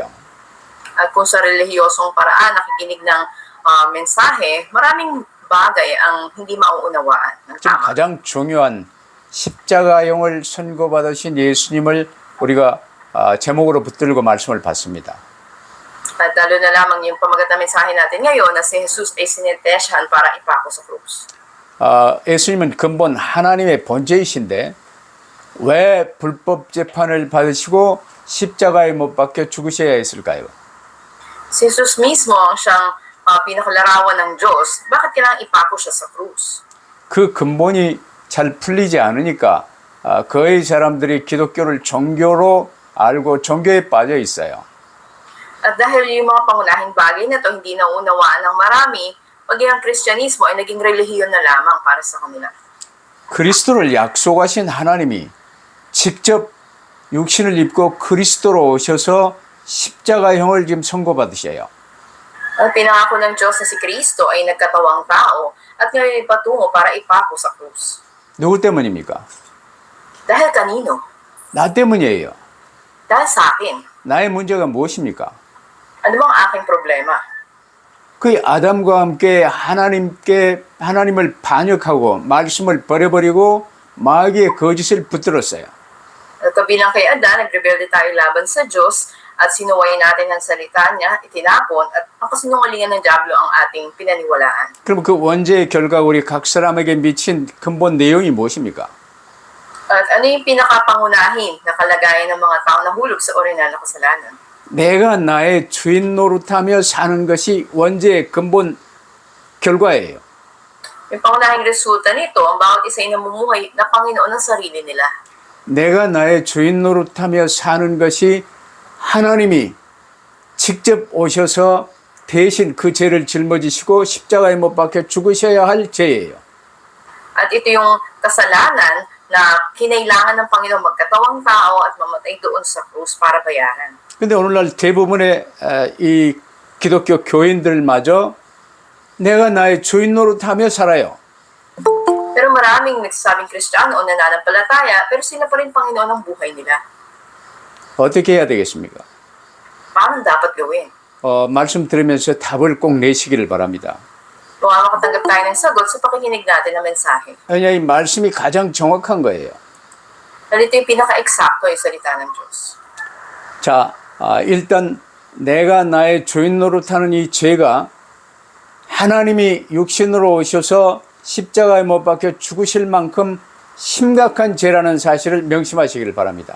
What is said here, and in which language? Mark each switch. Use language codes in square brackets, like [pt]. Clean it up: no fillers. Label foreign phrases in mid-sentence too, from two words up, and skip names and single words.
[tl] At kung sa relihiyosong paraan nakikinig ng mensahe, maraming bagay ang hindi mauunawaan ng [ko] 지금 [tl] tama. [ko] 가장 중요한 십자가형을 선고받으신 예수님을 우리가 제목으로 붙들고 말씀을 받습니다. [tl] At lalo na lamang yung pamagat na mensahe natin ngayon na si Jesus ay sinintensyahan para ipako sa krus. [ko] 예수님은 근본 하나님의 본체이신데 왜 불법 재판을 받으시고 십자가에 못 박혀 죽으셔야 했을까요? [tl] Si Jesus mismo ang siyang pinakalarawan ng Diyos, bakit kailangang ipako siya sa krus? [ko] 그 근본이 잘 풀리지 않으니까 거의 사람들이 기독교를 종교로 알고 종교에 빠져 있어요. [tl] At dahil yung mga pangunahing bagay na to hindi naunawaan ng marami, maging ang Kristyanismo ay naging relihiyon na lamang para sa kanila. [ko] 그리스도를 약속하신 하나님이 직접 육신을 입고 그리스도로 오셔서 십자가형을 지금 선고받으셔요. [tl] Ang pinangako ng Diyos na si Kristo ay nagkatawang tao at ngayon ay patungo para ipako sa krus. [ko] 누구 때문입니까? [tl] Dahil kanino? [ko] 나 때문이에요. [tl] Dahil sa akin. [ko] 나의 문제가 무엇입니까? [tl] Ano bang aking problema? [ko] 그 아담과 함께 하나님을 반역하고 말씀을 버려버리고 마귀의 거짓을 붙들었어요. [tl] At kabilang kay Adan, nagrebelde tayo laban sa Diyos at sinuway natin ang salita niya, itinapon at ang kasinungalingan ng Diablo ang ating pinaniwalaan. [ko] 그럼 그 원죄의 결과 우리 각 사람에게 미친 근본 내용이 무엇입니까? [tl] At ano yung pinakapangunahin na kalagayan ng mga tao na hulog sa orinal na kasalanan? [ko] 내가 나의 주인 노릇하며 사는 것이 원죄의 근본 결과예요. [tl] Yung pangunahing resulta nito, ang bawat isa ay namumuhay na Panginoon ng sarili nila. [ko] 내가 나의 주인 노릇하며 사는 것이 하나님이 직접 오셔서 대신 그 죄를 짊어지시고 십자가에 못 박혀 죽으셔야 할 죄예요. [tl] At ito yung kasalanan na kinailangan ng Panginoon magkatawang tao at mamatay doon sa krus para bayaran. [ko] 근데 오늘날 대부분의 이 기독교 교인들마저 내가 나의 주인 노릇하며 살아요. [tl] Pero maraming nagsasabing Kristiyano o nananampalataya, pero sila pa rin Panginoon ang buhay nila. [ko] 어떻게 해야 되겠습니까? [tl] Paano dapat gawin? [ko] 말씀 들으면서 답을 꼭 내시기를 바랍니다. [tl] Kung makatanggap tayo ng sagot sa pakikinig natin ng mensahe. [ko] 왜냐 이 말씀이 가장 정확한 거예요. [tl] Dahil ito yung pinaka-eksakto yung salita ng Diyos. [ko] 자, 일단 내가 나의 주인 노릇하는 이 죄가 하나님이 육신으로 오셔서 십자가에 못 박혀 죽으실 만큼 심각한 죄라는 사실을 명심하시기를 바랍니다.